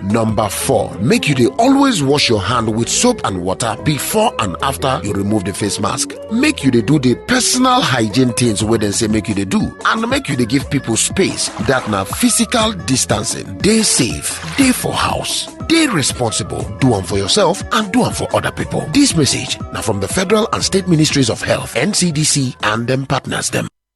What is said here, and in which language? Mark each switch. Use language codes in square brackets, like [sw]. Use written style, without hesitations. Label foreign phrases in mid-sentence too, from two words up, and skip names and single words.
[pcm] Number 4, make you dey always wash your hand with soap and water before and after you remove the face mask. Make you dey do the personal hygiene things wey dem say make you dey do, and make you dey give people space. That na physical distancing. Dey safe, dey for house, dey responsible, do am for yourself and do am for other people. This message na from the Federal and State Ministries of Health, NCDC, and them partners them.